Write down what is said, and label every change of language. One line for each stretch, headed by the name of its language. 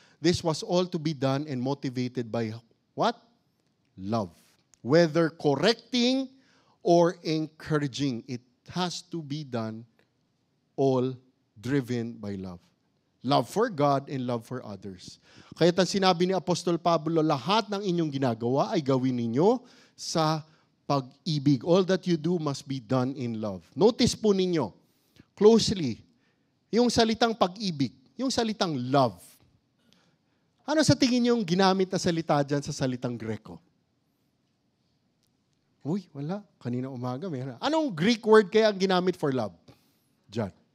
English: This was all to be done and motivated by what? Love. Whether correcting or encouraging, it has to be done all driven by love. Love for God and love for others.
Filipino: Kaya sinabi ni Apostol Pablo, lahat ng inyong ginagawa ay gawin ninyo sa pag-ibig.
English: All that you do must be done in love.
Filipino: Notice po ninyo, closely, yung salitang pag-ibig, yung salitang love. Ano sa tingin nyo yung ginamit na salita dyan sa salitang Greko? Uy, wala. Kanina umaga, meron. Anong Greek word kaya ang ginamit for love? Diyan.